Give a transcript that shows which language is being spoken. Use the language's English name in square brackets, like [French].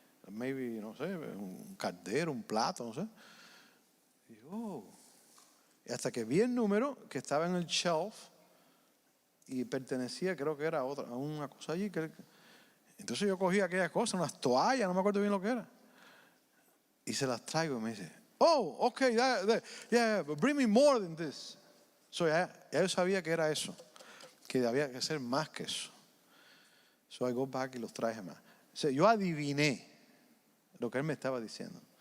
[Spanish] Maybe, no sé, un caldero, un plato, no sé. Y hasta que vi el número que estaba en el shelf y pertenecía, creo que era a una cosa allí. Entonces yo cogí aquellas cosas, unas toallas, no me acuerdo bien lo que era. Y se las traigo y me dice, [English] okay, yeah, but bring me more than this. [Spanish] So ya yo sabía que era eso, que había que ser más que eso. [English] So I go back [Spanish] y los traje más. O sea, yo adiviné lo que él me estaba diciendo.